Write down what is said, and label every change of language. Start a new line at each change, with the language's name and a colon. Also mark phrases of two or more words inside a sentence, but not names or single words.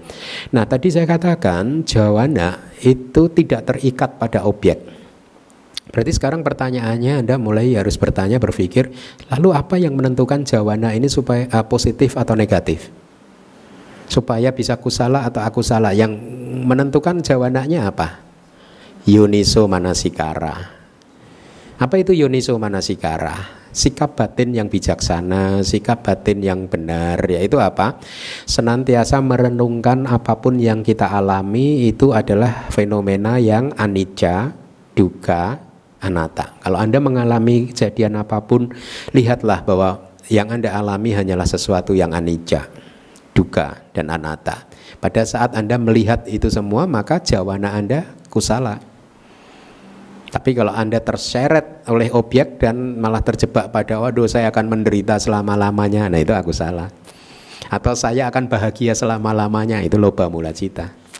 Indonesian: Nah, tadi saya katakan jawana itu tidak terikat pada objek. Berarti sekarang pertanyaannya Anda mulai harus bertanya, berpikir, lalu apa yang menentukan jawana ini supaya positif atau negatif? Supaya bisa kusala atau akusala, yang menentukan jawananya apa?
Pali: Yoniso manasikara.
Indonesian: Apa itu
Pali: yoniso manasikara?
Indonesian: Sikap batin yang bijaksana, sikap batin yang benar, yaitu apa? Senantiasa merenungkan apapun yang kita alami itu adalah fenomena yang
Pali: anicca, dukkha, anatta.
Indonesian: Kalau Anda mengalami kejadian apapun, lihatlah bahwa yang Anda alami hanyalah sesuatu yang
Pali: anicca, dukkha,
Indonesian: dan anatta. Pada saat Anda melihat itu semua, maka jawana Anda kusala. Tapi kalau Anda terseret oleh objek dan malah terjebak pada waduh saya akan menderita selama-lamanya, nah itu aku salah. Atau saya akan bahagia selama-lamanya, itu
Pali: loba mula cita.